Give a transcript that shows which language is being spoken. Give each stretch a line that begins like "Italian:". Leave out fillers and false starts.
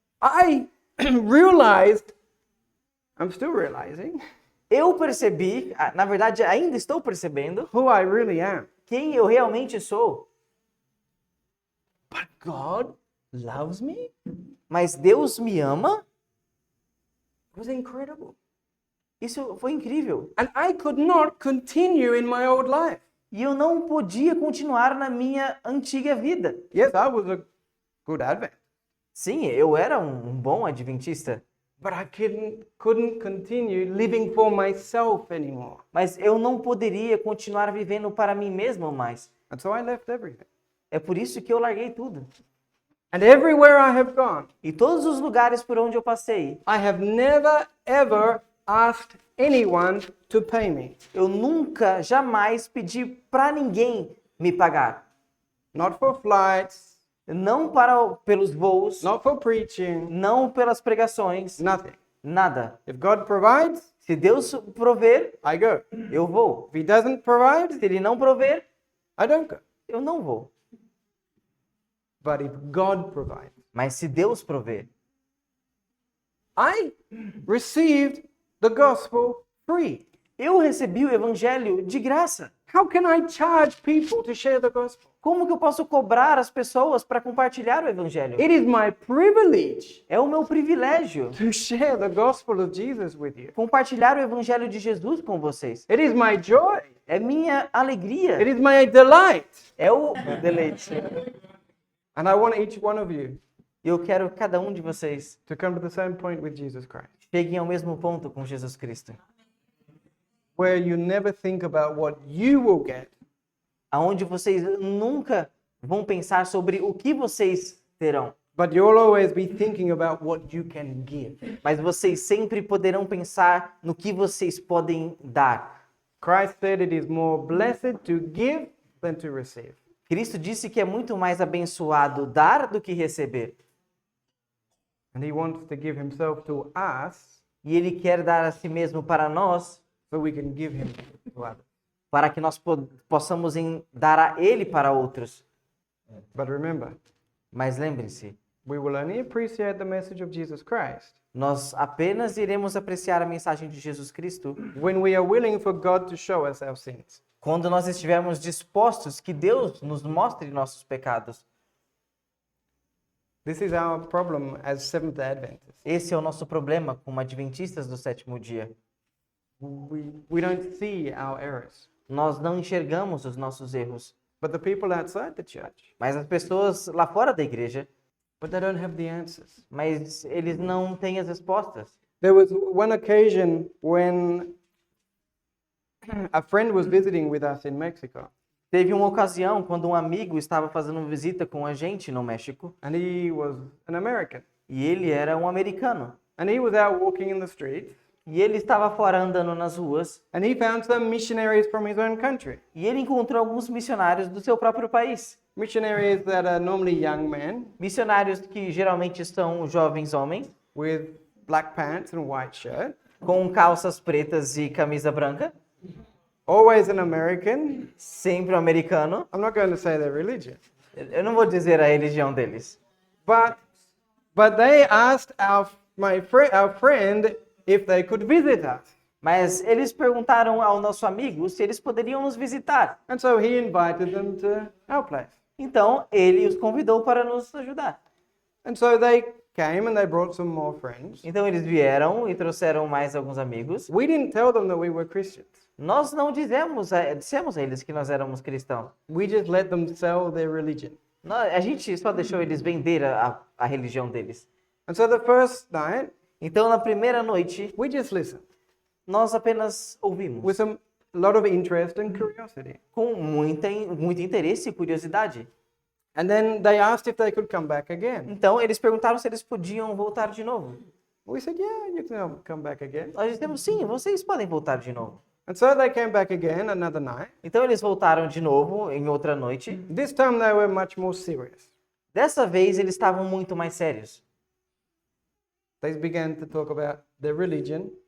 English: I realized, I'm still realizing,
Portuguese: eu percebi, na verdade ainda estou percebendo,
English: who I really am.
Portuguese: quem eu realmente sou.
English: But God loves me? It
Portuguese: Mas Deus me ama?
English: was incredible.
Portuguese: Isso foi incrível.
English: And I could not continue in my old life.
Portuguese: E eu não podia continuar na minha antiga vida.
English: Yes, I was a good Advent,
Portuguese: Sim, eu era um bom adventista,
English: but I couldn't continue living for myself anymore.
Portuguese: mas eu não poderia continuar vivendo para mim mesmo mais.
English: And so I left everything.
Portuguese: É por isso que eu larguei tudo.
English: And everywhere I have gone,
Portuguese: E todos os lugares por onde eu passei,
English: I have never ever asked anyone to pay me.
Portuguese: eu nunca, jamais pedi para ninguém me pagar.
English: Not for flights,
Portuguese: Não pelos voos,
English: not for preaching,
Portuguese: não pelas pregações,
English: nothing.
Portuguese: nada.
English: If God provides,
Portuguese: Se Deus prover,
English: I go.
Portuguese: eu vou.
English: If He doesn't provide,
Portuguese: Se Ele não prover,
English: I don't go.
Portuguese: eu não vou.
English: But if God provides,
Portuguese: Mas se Deus prover,
English: I received the gospel free.
Portuguese: eu recebi o evangelho de graça.
English: How can I charge people to share the gospel?
Portuguese: Como que eu posso cobrar as pessoas para compartilhar o evangelho?
English: It is my privilege
Portuguese: É o meu privilégio
English: to share the gospel of Jesus with you.
Portuguese: compartilhar o evangelho de Jesus com vocês.
English: It is my joy.
Portuguese: É minha alegria.
English: It is my delight.
Portuguese: É o deleite.
English: And I want each one of you
Portuguese: E eu quero que cada um de vocês
English: to come to the same point with Jesus Christ,
Portuguese: cheguem ao mesmo ponto com Jesus Cristo,
English: where you never think about what you will get,
Portuguese: aonde vocês nunca vão pensar sobre o que vocês terão,
English: but you'll always be thinking about what you can give.
Portuguese: mas vocês sempre poderão pensar no que vocês podem dar.
English: Christ said it is more blessed to give than to receive.
Portuguese: Cristo disse que é muito mais abençoado dar do que receber.
English: And He wants to give Himself to us
Portuguese: E Ele quer dar a si mesmo para nós,
English: so we can give Him to others.
Portuguese: para que nós possamos dar a Ele para outros.
English: But remember,
Portuguese: Mas lembre-se,
English: we will only appreciate the message of Jesus Christ
Portuguese: nós apenas iremos apreciar a mensagem de Jesus Cristo
English: when we are willing for God to show us our sins.
Portuguese: quando nós estivermos dispostos que Deus nos mostre nossos pecados.
English: This is our problem as Seventh-day Adventists.
Portuguese: Esse é o nosso problema como adventistas do sétimo dia.
English: We don't see our errors.
Portuguese: Nós não enxergamos os nossos erros,
English: But the people outside the church,
Portuguese: mas as pessoas lá fora da igreja,
English: but they don't have the answers.
Portuguese: mas eles não têm as respostas.
English: There was one occasion when a friend was visiting with us in Mexico,
Portuguese: Teve uma ocasião quando um amigo estava fazendo visita com a gente no México
English: and he was an American.
Portuguese: e ele era um americano.
English: And he was out walking in the streets,
Portuguese: E ele estava fora andando nas ruas
English: and he found some missionaries from his own country.
Portuguese: e ele encontrou alguns missionários do seu próprio país.
English: Missionaries that are normally young men
Portuguese: Missionários que geralmente são jovens homens,
English: with black pants and white shirt,
Portuguese: com calças pretas e camisa branca,
English: always an American.
Portuguese: sempre um americano.
English: I'm not going to say their religion.
Portuguese: Eu não vou dizer a religião deles.
English: But they asked our friend if they could visit us.
Portuguese: Mas eles perguntaram ao nosso amigo se eles poderiam nos visitar.
English: And so he invited them to our place.
Portuguese: Então, ele os convidou para nos ajudar.
English: And so they came and they brought some more friends.
Portuguese: Então, eles vieram e trouxeram mais alguns amigos.
English: We didn't tell them that we were Christians.
Portuguese: Nós não dissemos a eles que nós éramos cristãos.
English: We just let them sell their religion.
Portuguese: A gente só deixou eles vender a religião deles.
English: And so the first night,
Portuguese: Então, na primeira noite,
English: we just listened
Portuguese: nós apenas ouvimos.
English: with a lot of interest and curiosity.
Portuguese: Com muito interesse e curiosidade.
English: And then they asked if they could come back again.
Portuguese: Então, eles perguntaram se eles podiam voltar de novo.
English: We said, yeah, you can come back again.
Portuguese: Nós dissemos, sim, vocês podem voltar de novo.
English: And so they came back again another night.
Portuguese: Então, eles voltaram de novo em outra noite.
English: This time they were much more serious.
Portuguese: Dessa vez, eles estavam muito mais sérios.
English: They began to talk about their religion